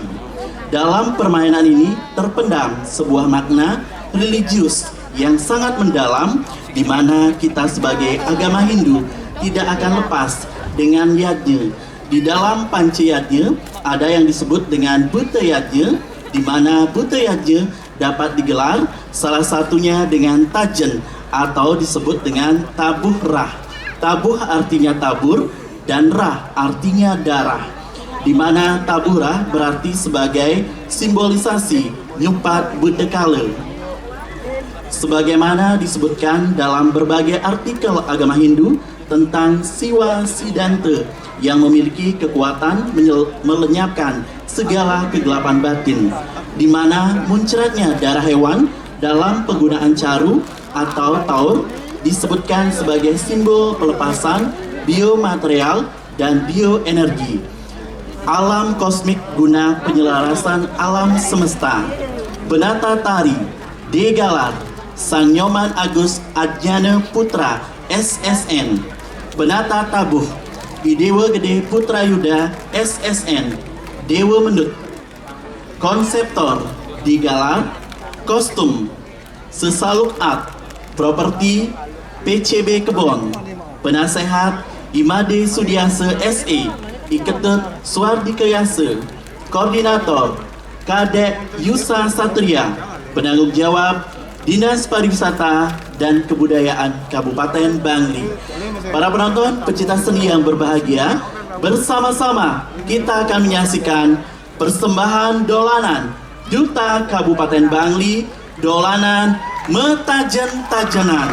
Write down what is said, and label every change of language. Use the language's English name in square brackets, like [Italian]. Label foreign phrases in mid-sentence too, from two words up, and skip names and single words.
[Indonesian] Dalam permainan ini terpendam sebuah makna religius yang sangat mendalam, di mana kita sebagai agama Hindu tidak akan lepas dengan yajna. Di dalam pancayajna ada yang disebut dengan buta yajna, di mana buta yajna dapat digelar salah satunya dengan tajen atau disebut dengan tabuh rah. Tabuh artinya tabur dan rah artinya darah, di mana tabuh rah berarti sebagai simbolisasi nyupat budekala. Sebagaimana disebutkan dalam berbagai artikel agama Hindu tentang Siwa Siddhanta yang memiliki kekuatan melenyapkan segala kegelapan batin, di mana muncratnya darah hewan dalam penggunaan caru atau taur disebutkan sebagai simbol pelepasan biomaterial dan bioenergi alam kosmik guna penyelarasan alam semesta. Benata Tari Degalar Sang Nyoman Agus Adjana Putra SSN. Benata Tabuh Idewa Gede Putra Yuda SSN Dewa Mendut. Konseptor Digalar Kostum Sesaluk Art Properti PCB Kebon. Penasehat Imade Sudiasa SE Iketut Swardikayasa. Koordinator Kadek Yusa Satria. Penanggung jawab Dinas Pariwisata dan Kebudayaan Kabupaten Bangli. Para penonton pecinta seni yang berbahagia, bersama-sama kita akan menyaksikan persembahan dolanan Duta Kabupaten Bangli, dolanan Metajen-tajenan.